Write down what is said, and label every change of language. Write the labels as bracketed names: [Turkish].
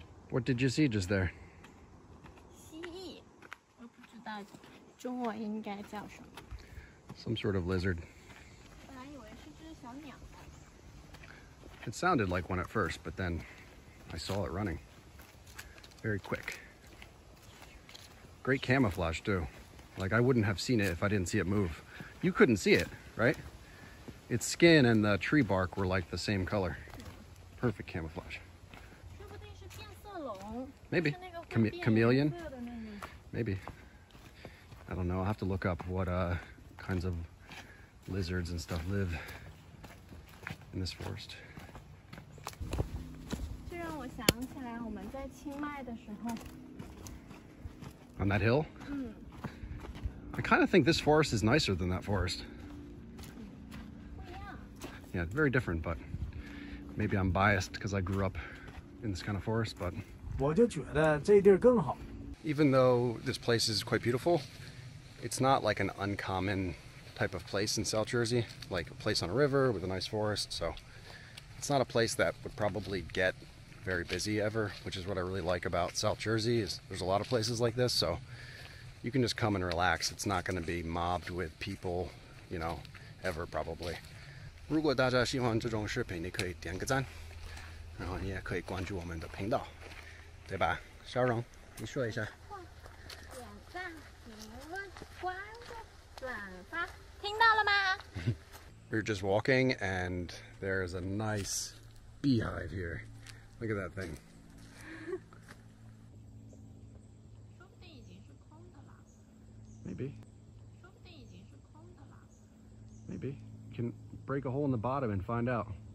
[English] What did you see just there? [Chinese] 蜥蜴，我不知道中文应该叫什么。 [English] Some sort of lizard. [Chinese] 本来以为是只小鸟。 [English] It sounded like one at first, but then I saw it running. Very quick. Great camouflage too. Like I wouldn't have seen it if I didn't see it move. You couldn't see it, right? Its skin and the tree bark were like the same color. Perfect camouflage. [Chinese] 说不定是变色龙。 [English] Maybe. [Chinese] 是那个会变 [English] Chameleon? [Chinese] 颜色的那个。 [English] Maybe. I don't know. I'll have to look up what kinds of lizards and stuff live in this forest. [Chinese] 这让我想起来我们在清迈的时候。 [English] On that hill? I kind of think this forest is nicer than that forest. [Chinese] 不一样。 [English] Yeah, very different, but maybe I'm biased because I grew up in this kind of forest, but [Chinese] 我就觉得这地儿更好。 [English] even though this place is quite beautiful, it's not like an uncommon type of place in South Jersey, like a place on a river with a nice forest. So it's not a place that would probably get very busy ever, which is what I really like about South Jersey. Is there's a lot of places like this, so you can just come and relax. It's not going to be mobbed with people, you know, ever probably. [Chinese] 如果大家喜欢这种视频，你可以点个赞，然后你也可以关注我们的频道，对吧？小荣，你说一下。点赞、评论、关注、转发，听到了吗？ [English] We're just walking and there's a nice beehive here. Look at that thing. [Chinese] 说不定已经是空的啦。 [English] Maybe. [Chinese] 说不定已经是空的啦。 [English] Maybe. You can break a hole in the bottom and find out.